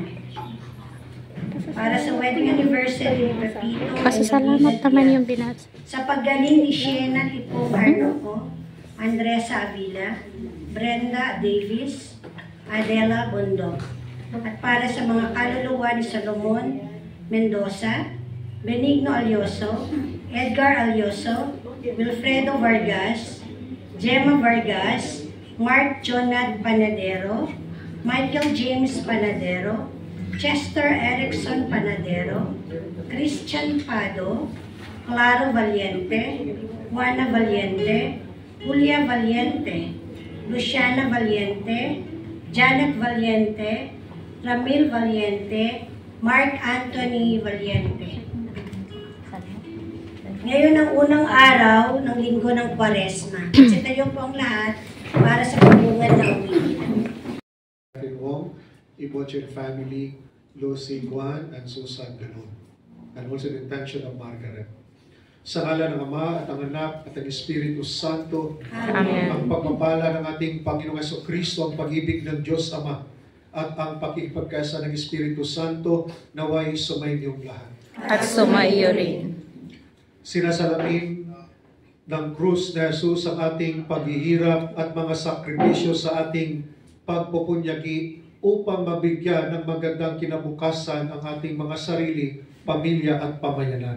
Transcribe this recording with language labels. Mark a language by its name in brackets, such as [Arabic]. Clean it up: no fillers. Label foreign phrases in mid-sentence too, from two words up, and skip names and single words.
[Filipino] Para sa [English] wedding anniversary [Filipino] ni Pepito, pasasalamat naman yung binasa. sa paggaling ni Shena Tipong Arnoco, Andresa Avila, Brenda Davis, Adela Bondo. At para sa mga kaluluwa ni Salomon Mendoza, Benigno Alioso, Edgar Alioso, Wilfredo Vargas, Gemma Vargas, Mark Jonat Panadero, Michael James Panadero, Chester Erickson Panadero, Christian Pado, Claro Valiente, Juana Valiente, Julia Valiente, Luciana Valiente, Janet Valiente, Ramil Valiente, Mark Anthony Valiente. Ngayon ang unang araw ng linggo ng Kwaresma. Sitayo po ang lahat para sa pagbungad ng umiilan. [English] Iboche family, Lucy, Juan, and Susan Ganon. And also the intention of Margaret. [Filipino] Sa ngalan ng Ama at ang Anak at ang Espiritu Santo, Amen. Ang pagpapala ng ating Panginoong Jesucristo, ang pag-ibig ng Diyos Ama, at ang pakikipagkaisa ng Espiritu Santo, naway sumainyo lahat. At sumaiyo rin. Sinasalamin ng krus na Jesus ang ating paghihirap at mga sakripisyo sa ating pagpupunyagi upang mabigyan ng magandang kinabukasan ang ating mga sarili, pamilya at pamayanan.